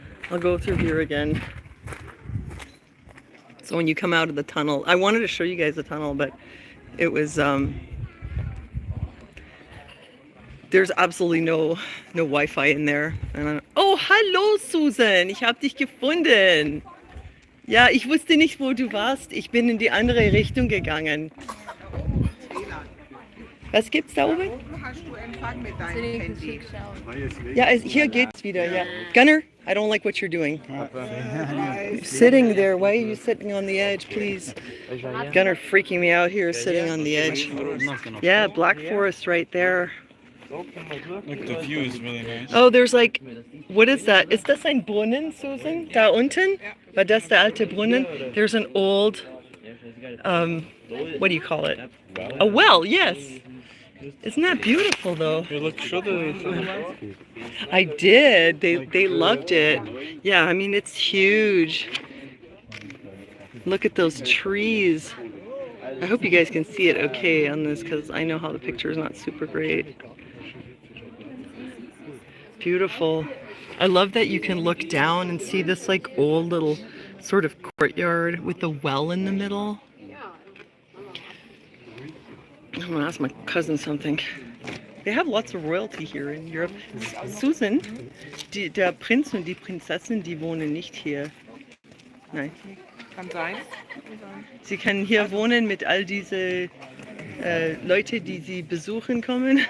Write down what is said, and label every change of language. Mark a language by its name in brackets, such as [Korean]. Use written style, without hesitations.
[English] I'll go through here again. So when you come out of the tunnel, I wanted to show you guys the tunnel, but it was, there's absolutely no Wi-Fi in there. [German] Oh, hallo Susan, ich habe dich gefunden. Ja, ich wusste nicht, wo du warst. Ich bin in die andere Richtung gegangen. Was gibt's da oben? Hast du Empfang mit deinem Handy? Ja, hier geht's wieder, ja. [English] Gunnar, I don't like what you're doing. Sitting there, why are you sitting on the edge, please? Gunnar freaking me out here, sitting on the edge. Yeah, Black Forest right there. Look, the view is really nice. Oh, there's like, what is that? [German] Ist das ein Brunnen, Susan? Da unten? War das der alte Brunnen? [English] There's an old, what do you call it? A well, yes. Isn't that beautiful though? Hey, look, show the I did. They loved it. Yeah, I mean, it's huge. Look at those trees. I hope you guys can see it okay on this because I know how the picture is not super great. Beautiful. I love that you can look down and see this like old little sort of courtyard with the well in the middle. I'm gonna ask my cousin something. They have lots of royalty here in Europe. [German] Susan, der Prinz und die Prinzessin, die wohnen nicht hier. Nein. Kann sein. Sie können hier wohnen mit all diese Leute, die sie besuchen kommen.